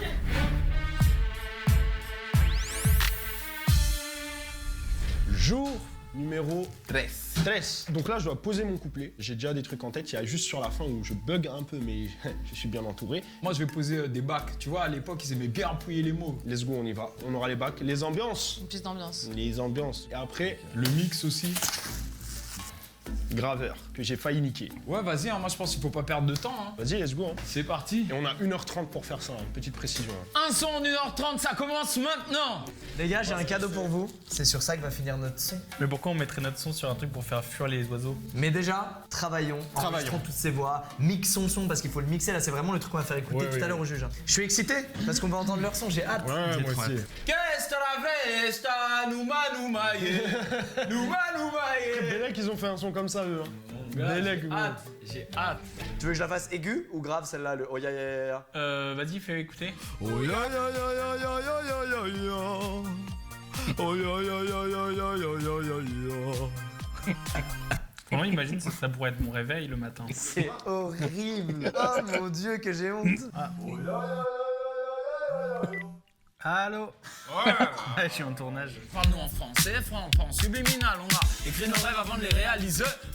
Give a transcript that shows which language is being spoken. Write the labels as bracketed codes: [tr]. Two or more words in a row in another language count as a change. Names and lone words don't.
[fr] Jour numéro 13. Donc là, je dois poser mon couplet. J'ai déjà des trucs en tête. Il y a juste sur la fin où je bug un peu, mais je suis bien entouré. Moi, je vais poser des bacs. Tu vois, à l'époque, ils aimaient bien employer les mots. [en] Let's go, [fr] on y va. On aura les bacs. Les ambiances. Plus d'ambiance. Les ambiances. Et après, Le mix aussi. graveur, que j'ai failli niquer. Ouais, vas-y, hein, moi, je pense qu'il faut pas perdre de temps. Hein. Vas-y, [en] let's go. [fr] Hein. C'est parti. Et on a 1h30 pour faire ça, hein. Petite précision. Hein. Un son en 1h30, ça commence maintenant. Les gars, j'ai un cadeau pour vous. C'est sur ça que va finir notre son. Mais pourquoi on mettrait notre son sur un truc pour faire fuir les oiseaux? Mais déjà, travaillons, enregistrons toutes ces voix, mixons le son parce qu'il faut le mixer. Là, c'est vraiment le truc qu'on va faire écouter tout à l'heure au juge. Je suis excité parce qu'on va entendre leur son, j'ai hâte. Ouais, moi aussi. Qu'est-ce que la festa, nouma, Les mecs, ils ont fait un son comme ça, eux. Hein. J'ai hâte. Tu veux que je la fasse aiguë ou grave celle-là, le oh ya ya ya? Vas-y, fais écouter. Oh ya ya ya ya ya ya ya ya ya. Oh ya ya ya ya ya ya ya ya ya. Vraiment, imagine ça pourrait être mon réveil le matin. C'est horrible. Oh mon dieu, que j'ai honte. Allô? Je suis en tournage. Parle-nous en français, en subliminal. On a écrit nos rêves avant de les réaliser.